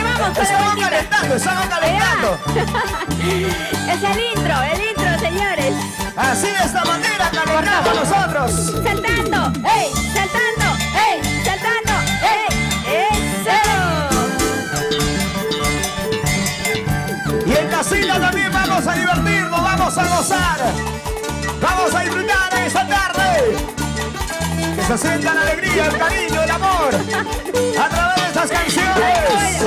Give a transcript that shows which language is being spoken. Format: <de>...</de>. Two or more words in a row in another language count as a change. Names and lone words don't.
<es>Estamos calentando, estamos calentando. Es el intro, señores. Así de esta manera calentamos nosotros. Saltando, ¡ey! Saltando, ¡ey! Saltando, ¡ey! ¡Eso! Y en casita también vamos a divertirnos, vamos a gozar. Vamos a disfrutar en esta tarde. Que se sienta la alegría, el cariño, el amor a través de estas canciones.</es>